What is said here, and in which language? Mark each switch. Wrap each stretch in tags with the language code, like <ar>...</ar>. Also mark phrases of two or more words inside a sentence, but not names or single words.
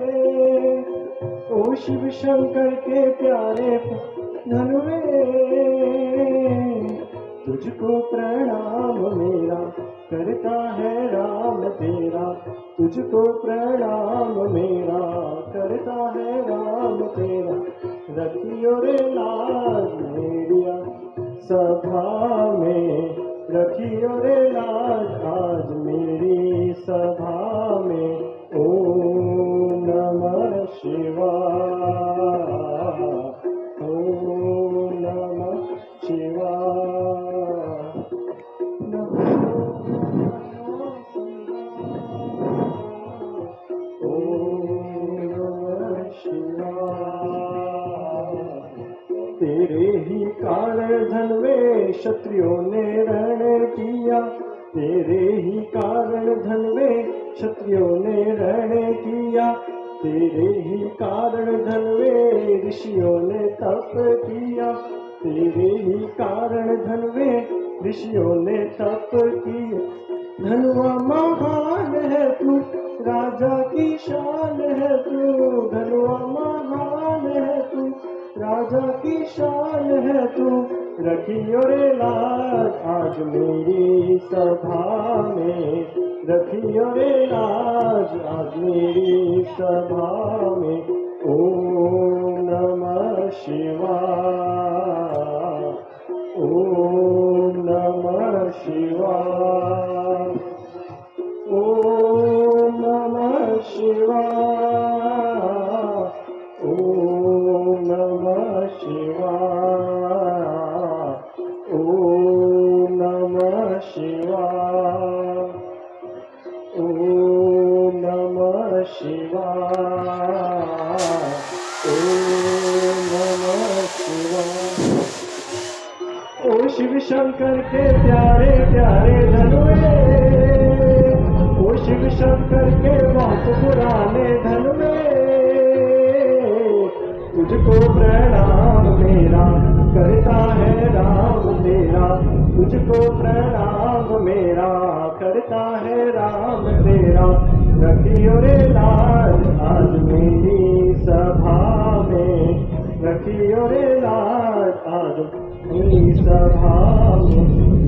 <hi>ओ शिव शंकर के प्यारे धनुवे, तुझको प्रणाम मेरा, करता है राम तेरा। तुझको प्रणाम मेरा, करता है राम तेरा। रखियो रे लाज मेरिया सभा में, रखियो रे लाज आज मेरी सभा में।</hi> <sa>ओम नमः शिवाय, ओम नमः शिवाय, ओम नमः शिवाय।</sa> <hi>तेरे ही कारण धन में क्षत्रियों ने रण किया, तेरे ही कारण धन में क्षत्रियों ने रण किया। तेरे ही कारण धन में ऋषियों ने तप किया, तेरे ही कारण धन में ऋषियों ने तप किया। धनुआ महान है तू, राजा की शान है तू। धनुआ महान है तू, राजा की शान है तू। रखियो रे लाज आज मेरी सभा में, रखियो रे लाज आज मेरी सभा में।</hi> <sa>ओम नमः शिवाय, ओम नमः शिवाय, ओम नमः शिवाय, ओम नमः शिवाय, ओम नमः शिवाय, ओम नमः शिवाय, ओम नमः शिवाय।</sa> <hi>ओ शिव शंकर के प्यारे प्यारे धनुए, ओ शिव शंकर के बहुत पुराने धन में। तुझको प्रणाम मेरा, करता है राम तेरा। तुझको प्रणाम मेरा, करता है राम तेरा। रखियो रे लाज आज मेरी सभा में, रखियो रे लाज आज मेरी सभा में।</hi>